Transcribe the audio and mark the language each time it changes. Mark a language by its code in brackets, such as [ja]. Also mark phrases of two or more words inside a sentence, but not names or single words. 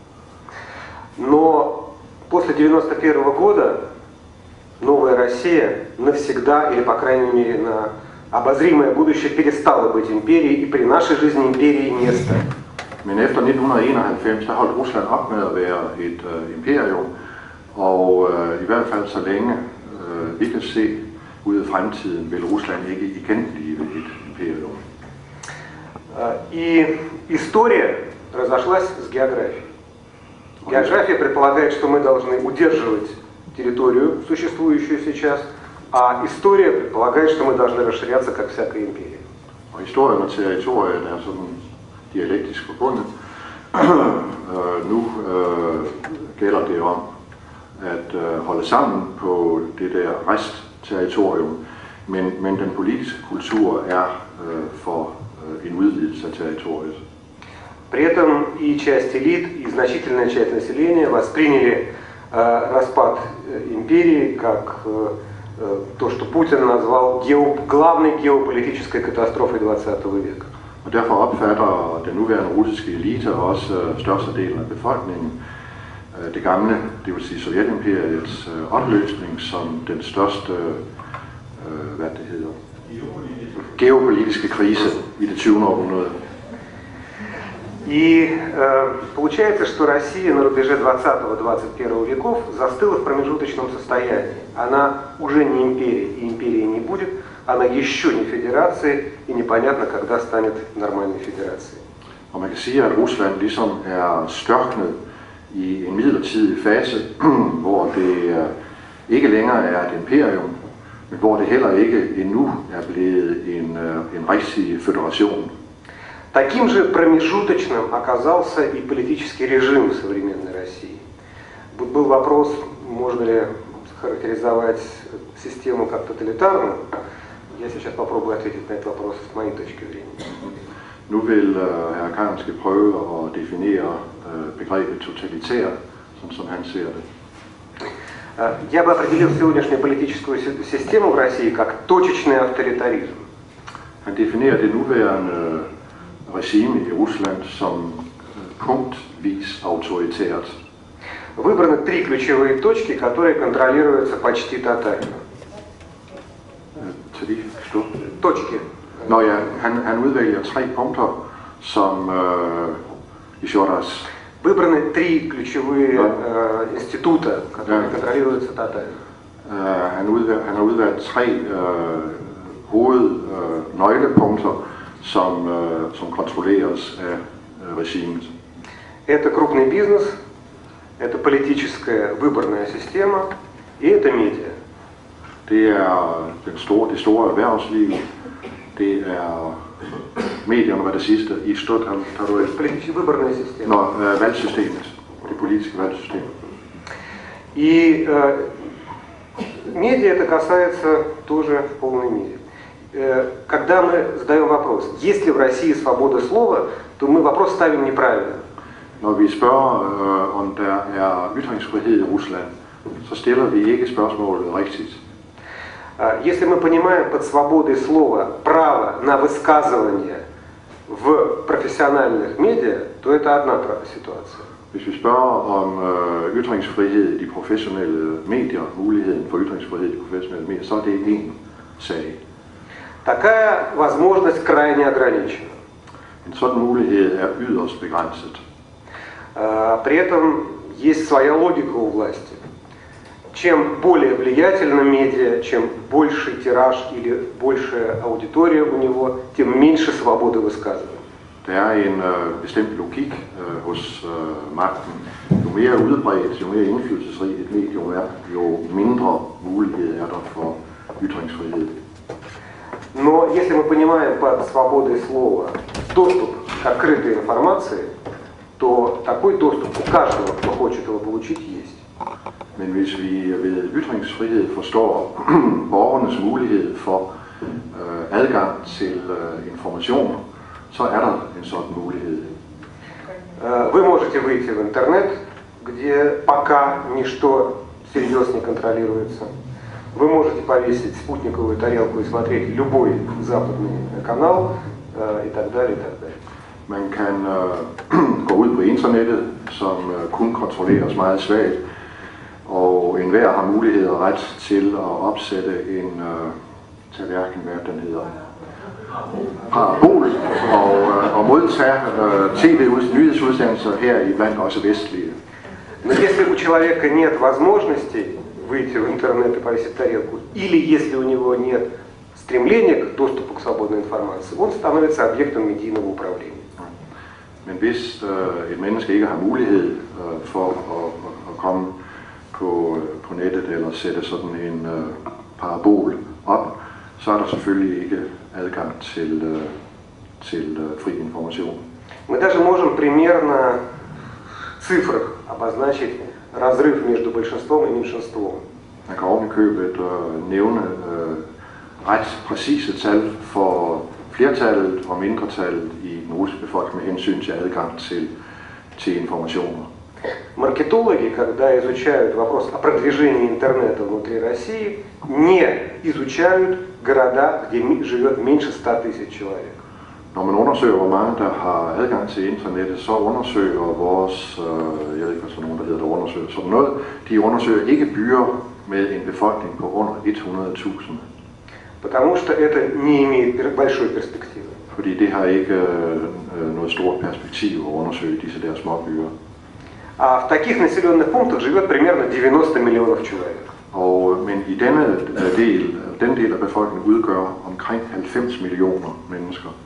[ru] Но после 91 года новая Россия навсегда, или по крайней мере на обозримое будущее, перестала быть империей, и при нашей жизни империи не стало. [da] Men efter 1991, der holdt Rusland op med at være et imperium, og i hvert fald så længe vi kan se ud i fremtiden, vil Rusland ikke igen blive et imperium. [ru] И история разошлась с географией. География предполагает, что мы должны удерживать территорию, существующую сейчас, а история предполагает, что мы должны расширяться, как всякая империя. [da] Og historien og territoriet er sådan dialektisk forbundet. Nu gælder det om at holde sammen på det der restterritorium, men den politiske kultur er for en udvidelse af territoriet. [ru] При этом и часть элит, и значительная часть населения восприняли распад империи как то, что Путин назвал главной геополитической катастрофой 20 века. [da] Og derfor opfatter den nuværende russiske elite og også størstedelen af befolkningen det gamle, det vil sige Sovjetimperiets opløsning som den største, hvad det hedder, geopolitiske krise i det 20. århundrede. [ru] И получается, что Россия на рубеже 20-21 веков застыла в промежуточном состоянии. Она уже не империя, и империи не будет, она еще не федерация, и непонятно, когда станет нормальной federацией. [da] Og man kan sige, at Rusland ligesom er størknet i en midlertidig fase, hvor det ikke længere er et imperium, men hvor det heller ikke endnu er blevet en rigtig federation. [ru] Таким же промежуточным оказался и политический режим в современной России. Был вопрос, можно ли характеризовать систему как totalitarную. Я сейчас попробую ответить на этот вопрос с моей точки зрения. [da] Nu vil hr. Karnske prøve at definere begrebet totalitær, som han ser det. [ru] Я бы определил сегодняшнюю политическую систему в России как точечный авторитаризм. [da] Han definerer det nuværende regime i Rusland som punktvis autoritært. [ru] Выбраны 3 ключевые точки, которые контролируются почти тотально. Точки. [da] Nå ja, han udvælger 3 punkter, som [ru] еще раз. Выбраны 3 ключевые института, которые контролируются тотально. [da] Han har udvalgt 3 nøglepunkter, som kontrolleres af regimet. [ru] Это крупный бизнес, это политическая выборная система и это медиа. [da] Det er det store erhvervsliv, det er medierne, hvad det sidste, i stort har du [ru] выборная система. [da] Valgsystemet, det politiske valgsystem. [ru] И медиа это касается тоже в полной мере. Когда мы задаем вопрос, есть ли в России свобода слова, то мы вопрос ставим неправильно. [da] Når vi spørger, om der er ytringsfrihed i Rusland, så stiller vi ikke spørgsmålet rigtigt. [ru] Если мы понимаем под свободой слова право на высказывание в профессиональных медиа, то это одна ситуация. [da] Hvis vi spørger om ytringsfrihed i de professionelle medier, muligheden for ytringsfrihed i de professionelle medier, så er det en sag. [ru] Такая возможность крайне ограничена. [da] En sådan mulighed er yderst begrænset. [ru] При этом есть своя логика у власти. Чем более влиятельна медиа, чем больше тираж или большая аудитория у него, тем меньше свободы высказывания. [da] Der er en bestemt logik hos magten. Jo mere udbredt, jo mere indflydelsesrig et medium er, jo mindre mulighed er der for ytringsfrihed. [ru] Но если мы понимаем под свободой слова доступ к открытой информации, то такой доступ у каждого, кто хочет его получить, есть. [da] Men hvis vi ved ytringsfrihed forstår borgernes mulighed for adgang til information, så er der en sådan mulighed. [ru] Вы можете выйти в интернет, где пока ничто всерьез не контролируется. Вы можете повесить спутниковую тарелку и смотреть любой западный канал и так далее, и так далее. [da] Man kan gå ud på internettet, som kun kontrolleres meget svagt, og enhver har mulighed og ret til at opsætte en tallerken, hvad den hedder, parabol, og modtage nyhedsudsendelser her i blandt også vestlige. [ru] Но если у человека нет возможности выйти в интернет и повесить тарелку, или если у него нет стремление к доступу к свободной информации, он становится объектом медийного управления. [da] Men hvis et menneske ikke har mulighed for at komme på nettet eller sætte sådan en parabol op, så er der selvfølgelig ikke adgang til fri information. [ru] Мы даже можем примерно в цифрах обозначить разрыв между большинством и меньшинством. [da] Man kan ovenikøbet nævne ret præcise tal for flertallet og mindretallet i den russiske befolkning med hensyn til adgang til informationer. [ru] Маркетологи, когда изучают вопрос о продвижении интернета внутри России, не изучают города, где живет меньше 100 тысяч человек. [da] Når man undersøger, hvor mange der har adgang til internettet, så undersøger vores, jeg ved ikke, hvad sådan nogen, der hedder, der undersøger sådan noget, de undersøger ikke byer med en befolkning på under 100.000. [ru] Потому что это не имеет большой перспективы. [da] Fordi det har ikke noget stort perspektiv at undersøge disse der små byer. [ru] А в таких населенных пунктах живет примерно 90 миллионов человек. [da] Men i den del af befolkningen udgør omkring 90 millioner mennesker.